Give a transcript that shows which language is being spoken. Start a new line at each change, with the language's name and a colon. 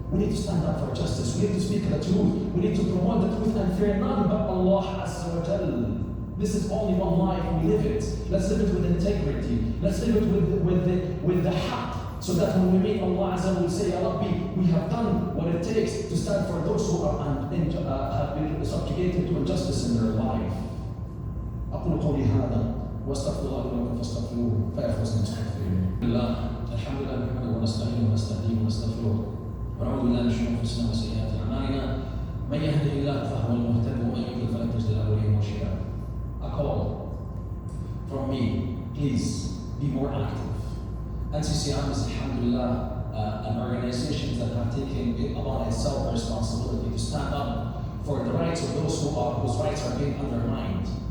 English: We need to stand up for justice. We need to speak the truth. We need to promote the truth and fear none but Allah Azza wa Jal. This is only one life. We live it. Let's live it with integrity. Let's live it with the haqq, so that when we meet Allah Azza, we'll say,
Arabic: Ya Rabbi,
English: we have done what it takes to stand for those who are have been subjugated to injustice in their life.
Arabic: أقول قولي هذا واستغفر الله لي ولكم فاستغفروه فيا فوز المستغفرين. الحمد لله نحمده ونستعينه ونستهديه ونستغفره ونعوذ بالله من شرور انفسنا وسيئات اعمالنا من يهده الله فهو المهتد ومن يضلل فلن تجد له وليا مرشدا.
English: A call from me, please be more active. NCCM is, alhamdulillah, an organization that have taken upon itself the responsibility to stand up for the rights of those whose rights are being undermined.